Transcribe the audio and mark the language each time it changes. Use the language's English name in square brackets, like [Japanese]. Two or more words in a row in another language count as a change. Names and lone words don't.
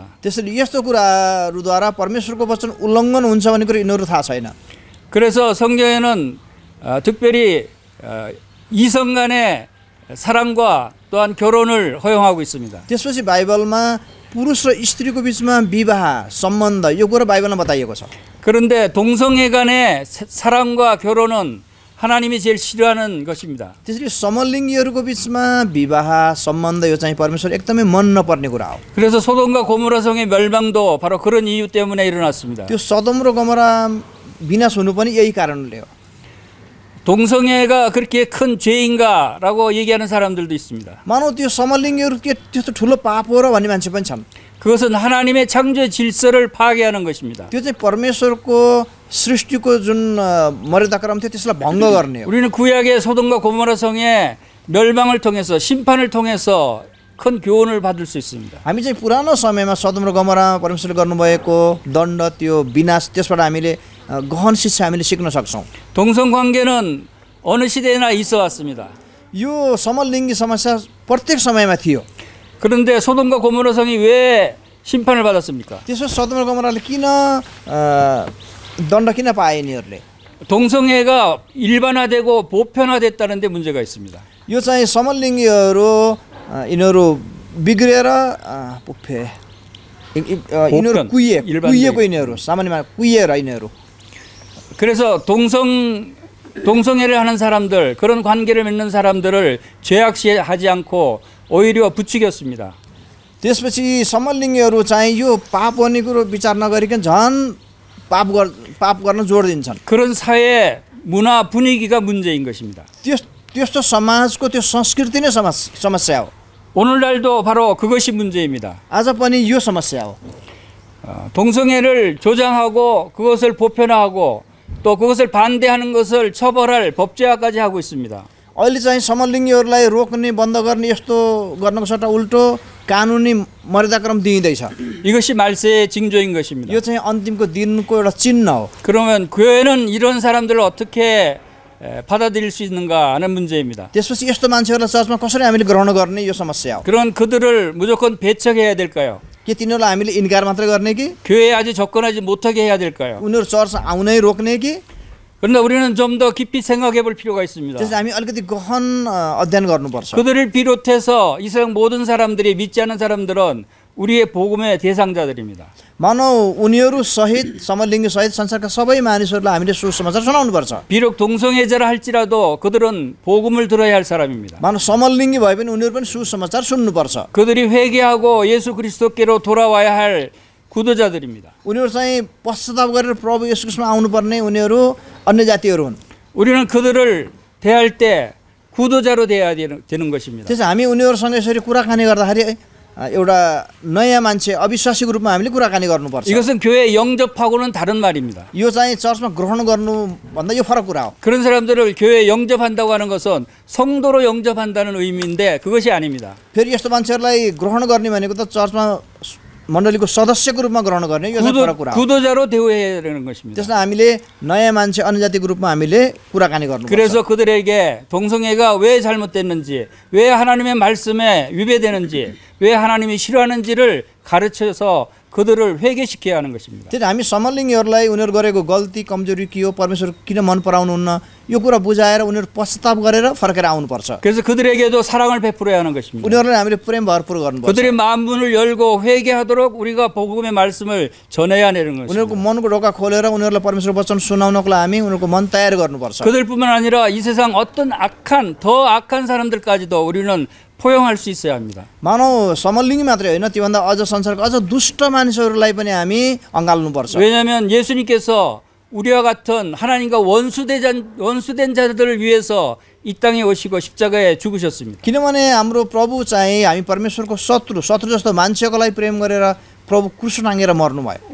[Nepali] त्यसैले यस्तो कुराहरूद्वारा परमेश्वरको वचन उल्लङ्घन हुन्छ भन्ने कुरा यिनीहरू थाहा छैन। [Korean] 그래서 성경에는 특별히 이성 간의 사랑과 또한 결혼을 허용하고 있습니다. [Nepali] त्यसपछि बाइबलमा पुरुष र स्त्रीको बीचमा विवाह सम्बन्ध यो कुरा बाइबलमा बताइएको छ। [Korean] 그런데 동성애 간의 사랑과 결혼은 하나님이 제일 싫어하는 것입니다. [Nepali] त्यसरी समलिङ्गीहरूको बीचमा विवाह सम्बन्ध यो चाहिँ परमेश्वर एकदमै मन नपर्ने कुरा हो। [Korean] 그래서 소돔과 고모라 성의 멸망도 바로 그런 이유 때문에 일어났습니다. [Nepali] त्यो सदोम र गमोरा विनाश हुनु पनि यही कारणले हो। [Korean] 동성애가 그렇게 큰 죄인가라고 얘기하는 사람들도 있습니다. [Nepali] मानौ त्यो समलिङ्गीहरू के त्यस्तो ठुलो पाप हो र भन्ने मान्छे पनि छन्। [Korean] 그것은 하나님의 창조의 질서를 파괴하는 것입니다. [Nepali] त्यो चाहिँ परमेश्वरको सृष्टिको जुन मर्यादा क्रम थियो त्यसलाई भङ्ग गर्ने हो। [Korean] 우리는 구약의 소돔과 고모라 성의 멸망을 통해서 심판을 통해서 큰 교훈을 받을 수 있습니다. [Nepali] हामी चाहिँ पुरानो समयमा सदोम र गमोरा परमेश्वरले गर्नुभएको दण्ड त्यो विनाश त्यसबाट हामीले गहन शिक्षा हामीले सिक्न सक्छौँ। [Korean] 동성 관계는 어느 시대나 있어 왔습니다. [Nepali] यो समलिङ्गी समस्या प्रत्येक समयमा थियो। [Korean] 그런데 소돔과 고모라 성이 왜 심판을 받았습니까? [Nepali] त्यसो सदोम र गमोराले किन दण्ड किन पाए यिनीहरूले? [Korean] 동성애가 일반화되고 보편화됐다는 데 문제가 있습니다. [Nepali] यो चाहिँ समलिङ्गीहरू यिनीहरू बिग्रेर यिनीहरू कुहिएको यिनीहरू सामान्यमा कुहिएर यिनीहरू। [Korean] 그래서 동성애를 하는 사람들, 그런 관계를 맺는 사람들을 죄악시하지 않고 오히려 부추겼습니다. [Nepali] त्यसपछि समलिङ्गीहरू चाहिँ यो पाप गर्ने कुरो विचार नगरिकन झन् पाप गर्न जोड दिन्छन्। [Korean] 그런 사회 문화 분위기가 문제인 것입니다. [Nepali] त्यस्तो समाजको त्यो संस्कृति नै समस्या हो। [Korean] 오늘날도 바로 그것이 문제입니다. [Nepali] आज पनि यो समस्या हो। [Korean] 동성애를 조장하고 그것을 보편화하고 또 그것을 반대하는 것을 처벌할 법제화까지 하고 있습니다. [Nepali] अहिले चाहिँ समलिङ्गीहरूलाई रोक्ने बन्द गर्ने यस्तो गर्नको सट्टा उल्टो कानुनी मर्यादाक्रम दिइँदैछ। [Korean] 이것이 말세의 징조인 것입니다. [Nepali] यो चाहिँ अन्तिमको दिनको एउटा चिन्ह हो। [Korean] 그러면 교회는 이런 사람들을 어떻게 받아들일 수 있는가 하는 문제입니다. [Nepali] त्यसपछि यस्तो मान्छेहरूलाई चर्चमा कसरी हामीले ग्रहण गर्ने यो समस्या हो। [Korean] 그런 그들을 무조건 배척해야 될까요? [Nepali] के तिनीहरूलाई हामीले इन्कार मात्र गर्ने कि [Korean] 교회에 아주 접근하지 못하게 해야 될까요? [Nepali] उनीहरू चर्च आउनै रोक्ने कि? [Korean] 그런데 우리는 좀 더 깊이 생각해 볼 필요가 있습니다. [Nepali] त्यसले हामी अलिकति गहन अध्ययन गर्नुपर्छ। [Korean] 그들을 비롯해서 이 세상 모든 사람들이 믿지 않는 사람들은 우리의 복음의 대상자들입니다. [Nepali] मानौ उनीहरू सहित समलिङ्गी सहित संसारका सबै मानिसहरूलाई हामीले सुसमाचार सुनाउनुपर्छ। [Korean] 비록 동성애자라 할지라도 그들은 복음을 들어야 할 사람입니다. [Nepali] मानौ समलिङ्गी भए पनि उनीहरू पनि सुसमाचार सुन्नुपर्छ। [Korean] 그들이 회개하고 예수 그리스도께로 돌아와야 할 구도자들입니다. [Nepali] उनीहरू चाहिँ पश्चाताप गरेर प्रभु येशू ख्रीष्टमा आउनुपर्ने उनीहरू अन्य जातिहरू हुन्। [Korean] 우리는 그들을 대할 때 구도자로 돼야 되는 것입니다. [Nepali] त्यसै हामी उनीहरूसँग यसरी कुराकानी गर्दाखेरि एउटा नयाँ मान्छे अविश्वासीको रूपमा हामीले कुराकानी गर्नुपर्छ। [Korean] 이것은 교회 영접하고는 다른 말입니다. [Nepali] यो चाहिँ चर्चमा ग्रहण गर्नुभन्दा यो फरक कुरा हो। [Korean] 그런 사람들을 교회에 영접한다고 하는 것은 성도로 영접한다는 의미인데 그것이 아닙니다. [Nepali] फेरि यस्तो मान्छेहरूलाई ग्रहण गर्ने भनेको त चर्चमा मण्डलीको सदस्यको रूपमा ग्रहण गर्ने यो चाहिँ फरक कुरा हो। [Korean] 구도자로 대우해야 되는 것입니다. [Nepali] त्यसलाई हामीले नयाँ मान्छे अन्यजातिको रूपमा हामीले कुराकानी गर्नुपर्छ। [Korean] 그래서 그들에게 동성애가 왜 잘못됐는지, 왜 하나님의 말씀에 위배되는지, 왜 하나님이 싫어하는지를 가르쳐서 그들을 회개시켜야 하는 것입니다. [Nepali] त्यही हामी समलिङ्गीहरूलाई उनीहरू गरेको गल्ती कमजोरी के हो, परमेश्वर किन मन पराउनुहुन्न, यो कुरा बुझाएर उनीहरू पश्चाताप गरेर फर्केर आउनुपर्छ। [Korean] 그래서 그들에게도 사랑을 베풀어야 하는 것입니다. [Nepali] उनीहरूलाई हामीले प्रेम भरपुर गर्नुपर्छ। [Korean] 그들의 마음문을 열고 회개하도록 우리가 복음의 말씀을 전해야 하는 [Nepali] उनीहरूको [Korean] 것입니다. [Nepali] मनको ढोका खोलेर उनीहरूलाई परमेश्वर वचन सुनाउनको लागि हामी उनीहरूको मन तयार गर्नुपर्छ। [Korean] 그들뿐만 아니라 이 세상 어떤 더 악한 사람들까지도 우리는 포용할 수 있어야 합니다. [Nepali] मानव समलिङ्गी मात्रै होइन, त्योभन्दा अझ संसारको अझ दुष्ट मानिसहरूलाई पनि हामी अँगाल्नुपर्छ। [Korean] 왜냐하면 예수님께서 우리와 같은 하나님과 원수된 자들을 위해서 이 땅에 오시고 십자가에 죽으셨습니다. [Nepali] किनभने हाम्रो प्रभु चाहिँ हामी परमेश्वरको शत्रु जस्तो मान्छेको लागि प्रेम गरेर प्रभु क्रुस टाँगेर मर्नुभयो।